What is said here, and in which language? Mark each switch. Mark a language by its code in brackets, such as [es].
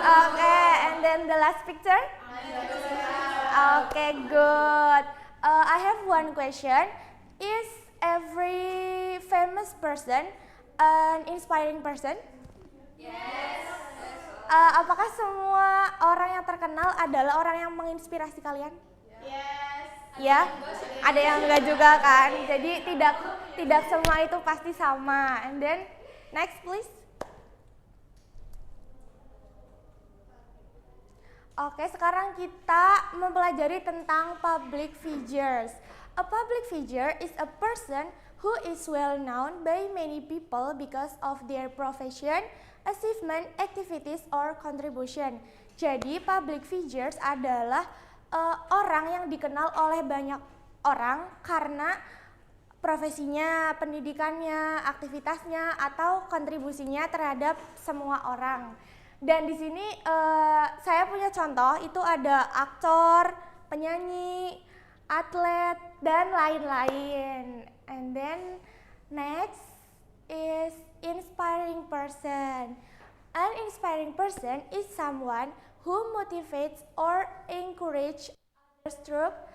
[en] Okay, and then the last picture? Okay, good. I have one question. Is every famous person an inspiring person? Yes. [id] Apakah semua orang yang terkenal adalah orang yang menginspirasi kalian? [en] Yes. [id] Ya, ada yang enggak juga kan. Jadi tidak semua itu pasti sama. [en] And then next please. [id] Oke, sekarang kita mempelajari tentang public figures. [en] A public figure is a person who is well known by many people because of their profession, achievement, activities, or contribution. [id] Jadi public figures adalah orang yang dikenal oleh banyak orang karena profesinya, pendidikannya, aktivitasnya, atau kontribusinya terhadap semua orang. Dan di sini saya punya contoh, itu ada aktor, penyanyi, atlet, dan lain-lain. [en] And then next is inspiring person. An inspiring person is someone who motivates or encourage others through.